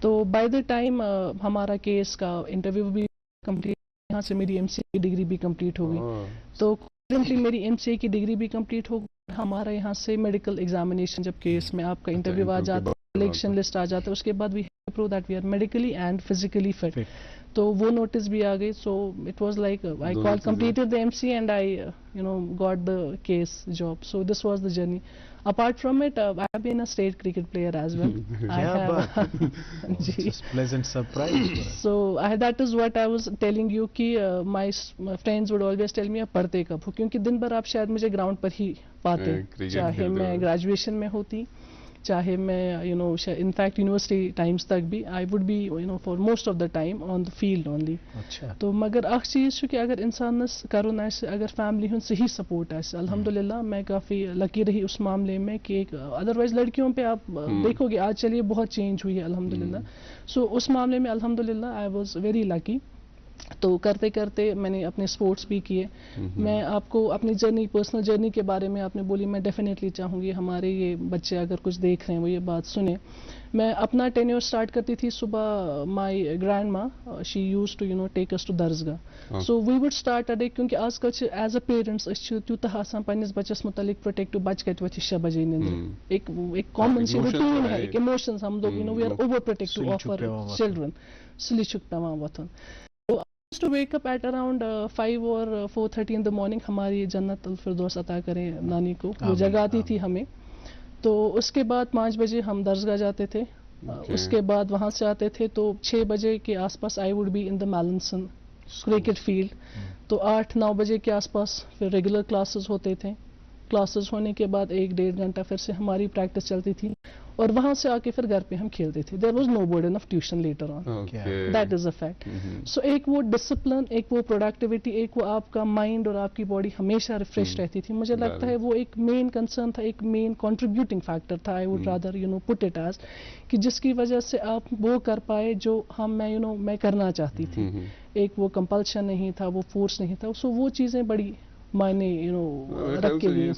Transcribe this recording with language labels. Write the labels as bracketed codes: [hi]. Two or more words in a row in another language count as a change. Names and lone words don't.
[hi] तो [en] by the time [hi] हमारा केस का इंटरव्यू भी कंप्लीट, यहाँ से मेरी एमसीए की डिग्री भी कंप्लीट हो गई. तो करंटली मेरी एमसीए की डिग्री भी कंप्लीट हो गई. हमारा यहाँ से [en] medical examination, [hi] जब केस में आपका इंटरव्यू आ जाता है, [en] selection list [hi] आ जाता है, उसके बाद [en] we have to prove that we are medically and physically fit. [hi] तो वो नोटिस भी आ गई. [en] So it was like I call completed the MCA and I got the KAS job. So this was the journey. Apart from it, I have been a state cricket player as well. I have. Just pleasant surprise. So that is what I was telling you [hi] कि [en] my friends would always tell me [hi] आप पढ़ते कब हो, क्योंकि दिन भर आप शायद मुझे ग्राउंड पर ही पाते, चाहे मैं ग्रेजुएशन में होती, चाहे मैं [en] in fact university times [hi] तक भी, [en] I would be for most of the time on the field only. [hi] अच्छा. [ks] तो मगर अख चीज़ कि अगर इंसानस करुन आसे, अगर फैमिली हुन सही सपोर्ट आसे, [hi] अल्हम्दुलिल्लाह मैं काफ़ी लकी रही उस मामले में कि एक अदरवाइज लड़कियों पे आप देखोगे आज चलिए बहुत चेंज हुई है अल्हम्दुलिल्लाह. [en] सो [hi] उस मामले में [en] अल्हम्दुलिल्लाह I was very lucky. [hi] तो करते करते मैंने अपने स्पोर्ट्स भी किए. मैं आपको अपनी जर्नी, पर्सनल जर्नी के बारे में आपने बोली, मैं डेफिनेटली चाहूँगी हमारे ये बच्चे अगर कुछ देख रहे हैं वो ये बात सुने. मैं अपना टेन्योर स्टार्ट करती थी सुबह. [en] My grand maa she use to take us to Darsgah. So we would start a day, [hi] क्योंकि आजकल [en] as a parents [ks] तूत आसान पन्निस बच्चस मुतलिक प्रोटेक्टिव, बच कत वथ 6 बजे निंद्र. [hi] एक कॉमन सी रूटीन है, एक इमोशंस, हम लोग [en] we are over protective of our children. [ks] सुली छुक पेवान वथन. [en] To wake up at around 5 or 4:30 in the morning. [hi] हमारी जन्नत अल फिरदौस अता करें नानी को, वो जगाती थी हमें. तो उसके बाद 5 बजे हम दरसगाह जाते थे. उसके बाद वहाँ से आते थे तो 6 बजे के आसपास [en] I would be in the Mallison cricket field. [hi] तो 8-9 बजे के आसपास फिर रेगुलर क्लासेस होते थे. क्लासेस होने के बाद 1-1.5 घंटा फिर से हमारी प्रैक्टिस चलती थी, और वहाँ से आके फिर घर पे हम खेलते थे. [en] There was no burden of tuition later on. That is a fact. [hi] सो एक वो डिसिप्लिन, एक वो प्रोडक्टिविटी, एक वो आपका माइंड और आपकी बॉडी हमेशा रिफ्रेश रहती थी. मुझे लगता है वो एक मेन कंसर्न था, एक मेन कंट्रीब्यूटिंग फैक्टर था. [en] I would rather put it as [hi] कि जिसकी वजह से आप वो कर पाए जो मैं करना चाहती थी. एक वो कंपल्शन नहीं था, वो फोर्स नहीं था. सो वो चीज़ें बड़ी मायने रख के लिए.